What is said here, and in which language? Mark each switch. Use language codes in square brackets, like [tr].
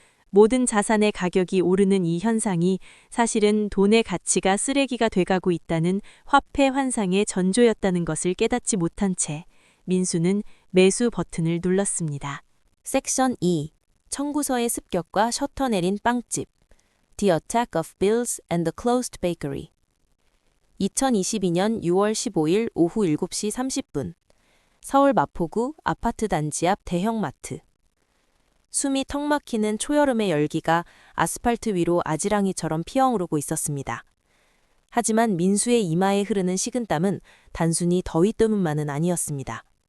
[ko] 모든 자산의 가격이 오르는 이 현상이 사실은 돈의 가치가 쓰레기가 돼가고 있다는 화폐 환상의 전조였다는 것을 깨닫지 못한 채 민수는 매수 버튼을 눌렀습니다. 섹션 2. 청구서의 습격과 셔터 내린 빵집. [en] The Attack of Bills and the Closed Bakery. [ko] 2022년 6월 15일 오후 7시 30분. 서울 마포구 아파트 단지 앞 대형마트. 숨이 턱 막히는 초여름의 열기가 아스팔트 위로 아지랑이처럼 피어오르고 있었습니다. 하지만 민수의 이마에 흐르는 식은땀은 단순히 더위 때문만은 아니었습니다.